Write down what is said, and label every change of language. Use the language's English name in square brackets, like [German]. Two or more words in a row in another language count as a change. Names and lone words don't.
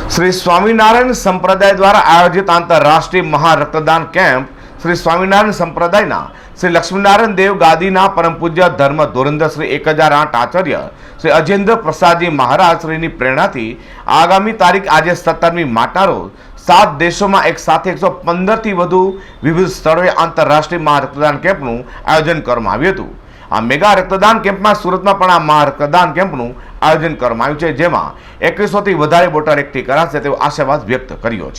[Gujarati] શ્રી સ્વામીનારાયણ સંપ્રદાય દ્વારા આયોજિત આંતરરાષ્ટ્રીય મહારક્તદાન કેમ્પ શ્રી સ્વામીનારાયણ સંપ્રદાયના શ્રી લક્ષ્મીનારાયણ દેવ ગાદીના પરમ પૂજ્ય ધર્મ ધોરંદર શ્રી 1008 આચાર્ય શ્રી અજેન્દ્ર પ્રસાદજી મહારાજ શ્રીની પ્રેરણાથી આગામી તારીખ આજ 17મી માર્ચના રોજ 7 દેશોમાં એક સાથે 115થી વધુ વિવિધ સ્થળોએ આંતરરાષ્ટ્રીય મહારક્તદાન કેમ્પનું આયોજન કરવામાં આવ્યું હતું। આ મેગા રક્તદાન કેમ્પમાં સુરતમાં પણ આ મહારક્તદાન કેમ્પનું આયોજન કરવામાં આવ્યું છે, જેમાં 2100થી વધારે બોટલ એકઠી કરાશે તેવો આશાવાદ વ્યક્ત કર્યો છે।